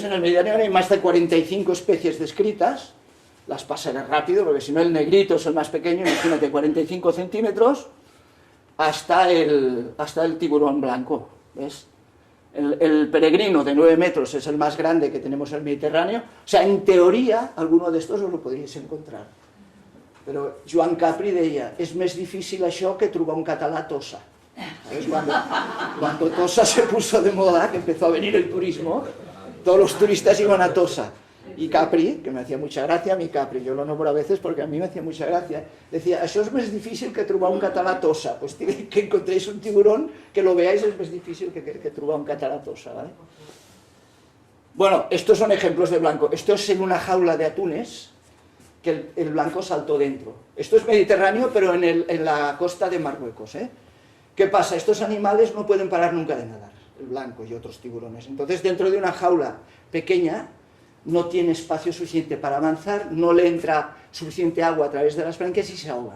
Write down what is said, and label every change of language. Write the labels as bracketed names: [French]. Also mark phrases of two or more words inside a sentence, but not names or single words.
[Spanish] En el Mediterráneo hay más de 45 especies descritas. Las pasaré rápido, porque si no el negrito es el más pequeño, imagínate, 45 centímetros, hasta el tiburón blanco, ¿ves? El peregrino de 9 metros es el más grande que tenemos en el Mediterráneo. O sea, en teoría, alguno de estos os lo podríais encontrar. [Catalan] Però Joan Capri deia, és més difícil això que trobar un català a Tossa. [Spanish] ¿Sabes? Cuando Tossa se puso de moda, que empezó a venir el turismo, todos los turistas iban a Tossa. Y Capri, que me hacía mucha gracia, mi Capri, yo lo nombro a veces porque a mí me hacía mucha gracia, decía, [Catalan] això és més difícil que trobar un català a Tossa. [Spanish] Pues que encontréis un tiburón, que lo veáis, es más difícil que [Catalan] trobar un català a Tossa, [Spanish] ¿vale? Bueno, estos son ejemplos de blanco. Esto es en una jaula de atunes, que el blanco saltó dentro. Esto es Mediterráneo, pero en la costa de Marruecos, ¿eh? ¿Qué pasa? Estos animales no pueden parar nunca de nadar, el blanco y otros tiburones. Entonces, dentro de una jaula pequeña, no tiene espacio suficiente para avanzar, no le entra suficiente agua a través de las branquias y se ahogan.